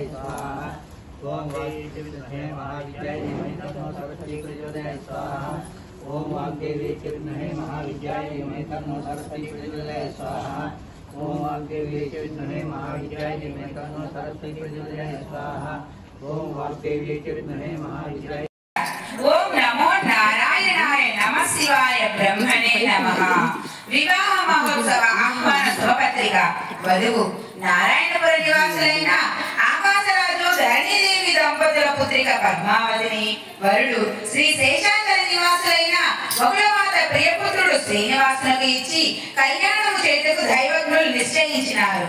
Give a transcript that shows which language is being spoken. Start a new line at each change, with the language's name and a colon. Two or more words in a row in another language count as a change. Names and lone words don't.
Sanskrit: स्वाहा ओम वाग्देवी विद्महे महाविद्याय धीमहि तन्नो सरस्वती प्रचोदयात् स्वाहा ओम वाग्देवी विद्महे महाविद्याय धीमहि तन्नो सरस्वती प्रचोदयात् स्वाहा ओम वाग्देवी विद्महे महाविद्याय धीमहि तन्नो सरस्वती प्रचोदयात् स्वाहा ओम वाग्देवी विद्महे महाविद्याय ओम नमो नारायणाय नमः शिवाय ब्रह्मणे नमः विवाह महोत्सव आह्वान शुभपत्रिका
Telugu: వధువు నారాయణపుర నివాసులైన ఆకాశరాజు ధరణీదేవి దంపతుల పుత్రిక పద్మావతిని వరుడు శ్రీ శేషాచల నివాసులైన బహుళమాత ప్రియపుత్రుడు శ్రీనివాసునికి ఇచ్చి కళ్యాణము చేతుకు దైవజ్ఞులు నిశ్చయించినారు.